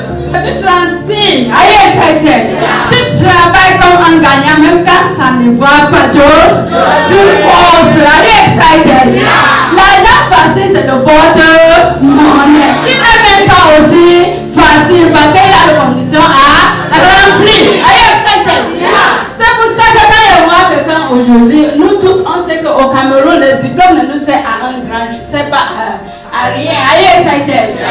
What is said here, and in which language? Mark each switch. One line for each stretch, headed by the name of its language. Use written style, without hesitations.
French: Tu transpires,
English: are you excited?
French: Tu travailles comme un gagnant, même quand ça ne va pas, Joss. Tu forces,
English: are you excited?
French: L'argent facile, c'est le porte-monnaie. Il n'est même pas aussi facile parce qu'il y a des conditions à remplir.
English: Are you excited?
French: C'est pour ça que quand je vois quelqu'un aujourd'hui, nous tous, on sait qu'au Cameroun, le diplôme ne nous sert à un grand, je ne sais pas, à rien.
English: Are you excited?